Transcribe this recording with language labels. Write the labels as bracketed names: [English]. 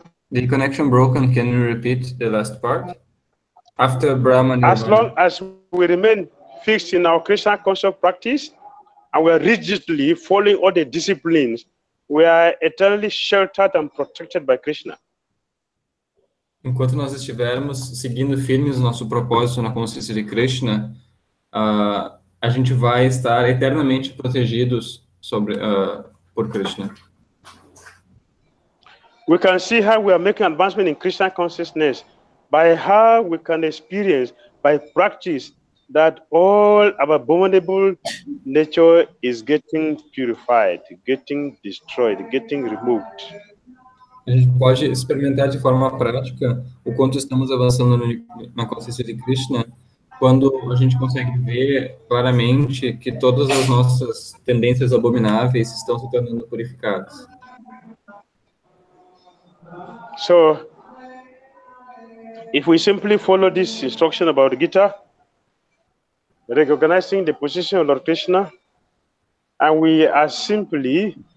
[English] The connection broken. Can you repeat the last part? After Brahma Nirvana. As long as we remain fixed in our Krishna conscious practice, and we are rigidly following all the disciplines, we are eternally sheltered and protected by Krishna. [Portuguese] Enquanto nós estivermos seguindo firmes o nosso propósito na consciência de Krishna, a gente vai estar eternamente protegidos por Krishna. [English] We can see how we are making advancement in Krishna consciousness by how we can experience by practice that all our abominable nature is getting purified, getting destroyed, getting removed. [Portuguese] A gente pode experimentar de forma prática o quanto estamos avançando na consciência de Krishna, quando a gente consegue ver claramente que todas as nossas tendências abomináveis estão se tornando purificadas. [English] So, if we simply follow this instruction about Gita, recognizing the position of Lord Krishna, and we are simply